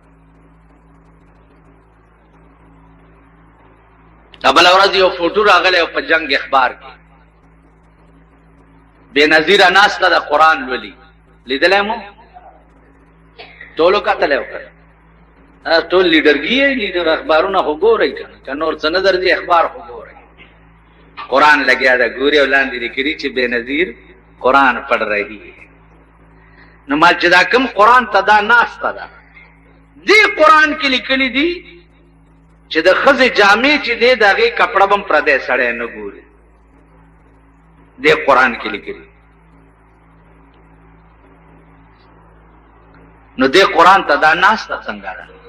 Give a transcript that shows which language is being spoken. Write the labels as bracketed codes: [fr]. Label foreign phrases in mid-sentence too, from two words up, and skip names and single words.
[ps] بل ورځ یو فوټو راغلی او په جنگ اخبار کې بے نظیره ناسته د قرآن لولي لیدلی مو ټولو کتلی وکړه ټول لیډرګي لیډر اخبارونه خو ګورئ که نه که نور څه نه درځي اخبار خو ګورئ قرآن لګیا ده ګوري او لاندې لیکلي چې بے نظیر [ur] قرآن پڑھ رہی ہے [ps] نو ما چې دا کوم قرآن ته دا ناسته ده دې قرآن کې لیکلي دي چې د ښځې جامې چې دی د هغې کپړه به هم پردی سړی نه ګوري دې قرآن کې لیکلي نو دې قرآن ته دا ناسته څنګه ده